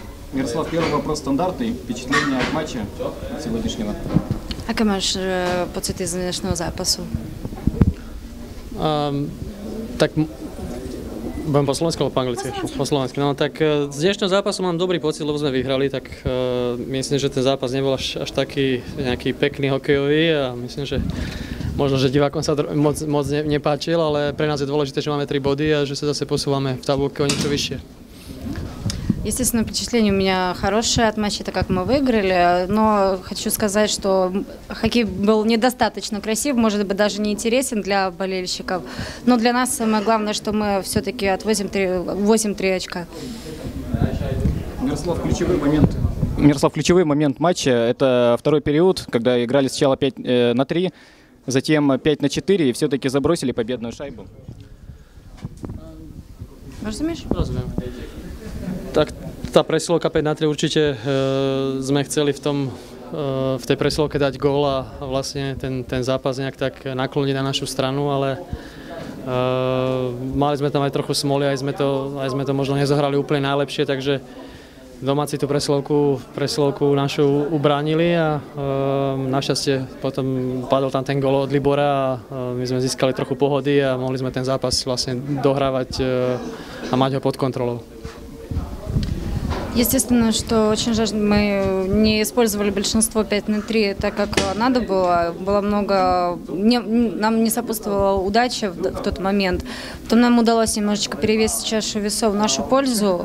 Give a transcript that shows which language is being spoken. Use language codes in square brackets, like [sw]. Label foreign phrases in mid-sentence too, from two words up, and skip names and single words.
[ru] Ярослав, первый вопрос стандартный. Впечатление от матча сегодняшнего? [cs] Jaké máš pocity z dnešného zápasu? [sk] Tak budem po slovensku alebo po anglicky? Po slovensky. No tak z dnešného zápasu mám dobrý pocit, lebo sme vyhrali, tak myslím, že ten zápas nebol až taký nejaký pekný hokejový a myslím, že možno, že divákom sa moc nepáčil, ale pre nás je dôležité, že máme 3 body a že sa zase posúvame v tabulke o niečo vyššie. [ru] Естественно, впечатление у меня хорошее от матча, так как мы выиграли, но хочу сказать, что хоккей был недостаточно красив, может быть, даже не интересен для болельщиков, но для нас самое главное, что мы все-таки отвозим 3 очка. Мирослав, ключевой момент матча – это второй период, когда играли сначала 5-3, затем 5-4 и все-таки забросили победную шайбу. Разумеешь? [sk] Rozumiem. Tak tá presilovka 5-3 určite sme chceli v tej presilovke dať gól a vlastne ten zápas nejak tak nakloniť na našu stranu, ale mali sme tam aj trochu smoly, aj sme to možno nezohrali úplne najlepšie, takže domáci tú presilovku našu ubránili a našťastie potom padol tam ten gól od Libora a my sme získali trochu pohody a mohli sme ten zápas vlastne dohrávať a mať ho pod kontrolou. [ru] Естественно, что очень жаль, мы не использовали большинство 5-3 так, как надо было. Было много... Нам не сопутствовала удача в тот момент. Потом нам удалось немножечко перевесить чашу весов в нашу пользу.